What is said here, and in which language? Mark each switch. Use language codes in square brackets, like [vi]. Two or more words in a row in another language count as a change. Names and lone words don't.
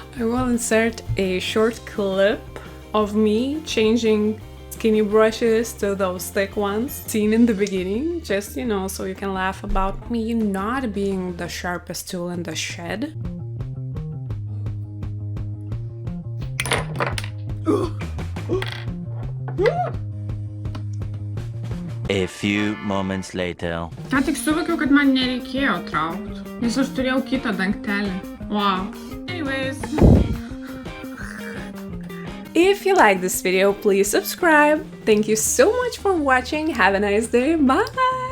[en] I will insert a short clip of me changing skinny brushes to those thick ones seen in the beginning, just you know, so you can laugh about me not being the sharpest tool in the shed. A few moments later. [lt] Ką tik suvokiau, kad man nereikėjo traukti, nes aš turėjau kitą dangtelį. [en] Wow. Anyways. If you like this video, please subscribe. Thank you so much for watching. Have a nice day. Bye!